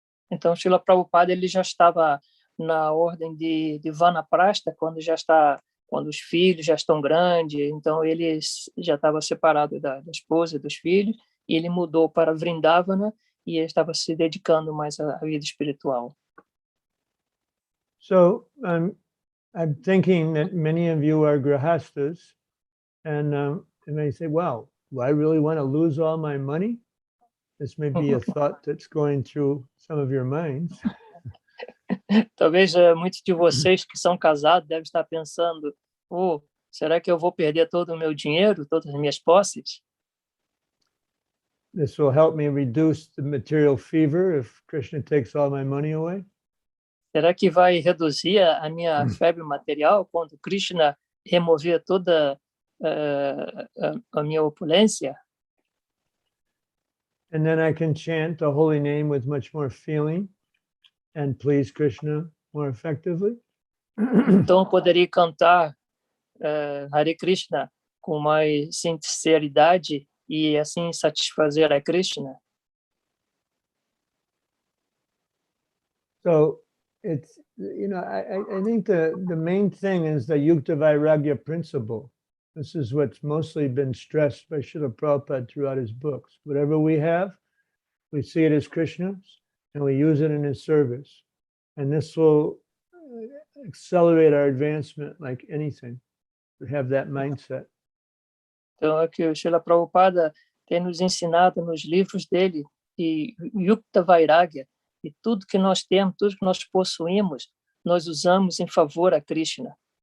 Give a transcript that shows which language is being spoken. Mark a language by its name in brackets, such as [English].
[Portuguese] Então, Srila Prabhupada, ele já estava na ordem de vanaprastha quando os filhos já estão grandes. Então ele já estava separado da esposa e dos filhos, e ele mudou para Vrindavana e ele estava se dedicando mais à vida espiritual. [English] So I'm thinking that many of you are grahastas, and they say, "Well, do I really want to lose all my money?" This may be a thought that's going through some of your minds. [Portuguese] Talvez muitos de vocês que são casados devem estar pensando: será que eu vou perder todo o meu dinheiro, todas as minhas posses? [English] This will help me reduce the material fever if Krishna takes all my money away. [Portuguese] Será que vai reduzir a minha febre material quando Krishna remover toda a minha opulência, [English] and then I can chant the holy name with much more feeling and please Krishna more effectively. [Portuguese] então eu poderia cantar Hare Krishna com mais sinceridade e assim satisfazer a Krishna. [English] So it's, I think the main thing is the Yukta Vairagya principle. This is what's mostly been stressed by Srila Prabhupada throughout his books. Whatever we have, we see it as Krishna's and we use it in his service. And this will accelerate our advancement like anything, to have that mindset. [Portuguese] Então, é que o Srila Prabhupada tem nos ensinado nos livros dele, que Yukta Vairagya, e tudo que nós temos, tudo que nós possuímos, nós usamos em favor a Krishna.